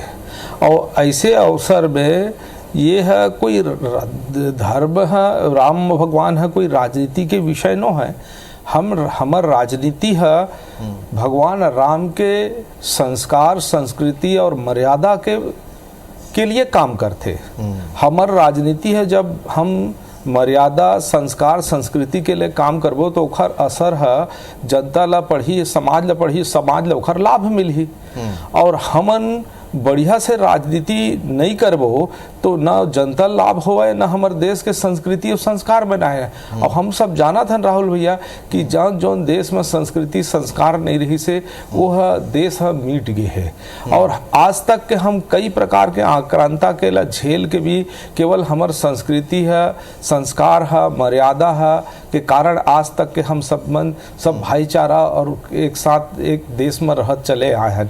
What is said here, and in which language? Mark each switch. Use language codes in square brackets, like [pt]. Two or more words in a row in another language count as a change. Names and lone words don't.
[hne] और ऐसे अवसर में ये है कोई धर्म है, राम भगवान है, कोई राजनीति के विषय न है। हमर राजनीति है भगवान राम के संस्कार, संस्कृति और मर्यादा के लिए काम करते। हमर राजनीति है जब हम मर्यादा, संस्कार, संस्कृति के लिए काम करबो तो ओखर असर है जनता ला पढ़ी, समाज ला पढ़ी, समाज ला ओखर लाभ मिलही। और हमन बढ़िया से राजनीति नहीं करबो तो न जनता लाभ होवे न हमारे देश के संस्कृति और संस्कार बनाए। और हम सब जाना था राहुल भैया कि जहाँ जो देश में संस्कृति संस्कार नहीं रही से वो देश मिट गए है। और आज तक के हम कई प्रकार के आक्रांता के ला झेल के भी केवल हमार संस्कृति है, संस्कार है, मर्यादा है के कारण आज तक के हम सब भाईचारा और एक साथ एक देश में रहत चले आए हैं।